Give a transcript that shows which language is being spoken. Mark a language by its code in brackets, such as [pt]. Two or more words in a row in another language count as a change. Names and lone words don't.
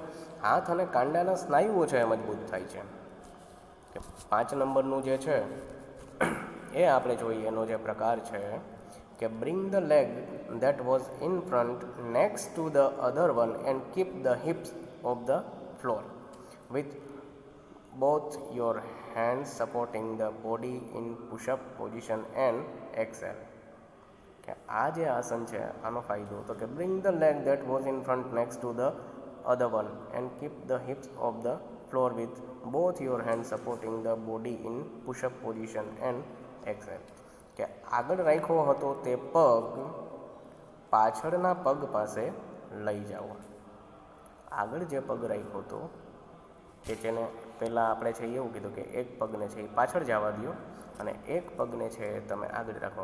[gu] હાથ અને કાંડાના સ્નાયુઓ છે એ મજબૂત થાય છે. કે 5 નંબરનું જે છે એ આપણે જોઈએ. એનો જે પ્રકાર છે કે [en] bring the leg that was in front next to the other one and keep the hips of the floor with both your hands supporting the body in push-up position and exhale. [gu] કે આ જે આસન છે આનો ફાયદો તો કે [en] bring the leg that was in front next to the other one and keep the hips of the floor with both your hands supporting the body in push-up position and exhale. [gu] કે આગળ રાખ્યો હતો તે પગ પાછળના પગ પાસે લઈ જાઓ. આગળ જે પગ રાખ્યો હતો કે જેને પહેલાં આપણે છે એવું કીધું કે એક પગને છે એ પાછળ જવા દો અને એક પગને છે તમે આગળ રાખો.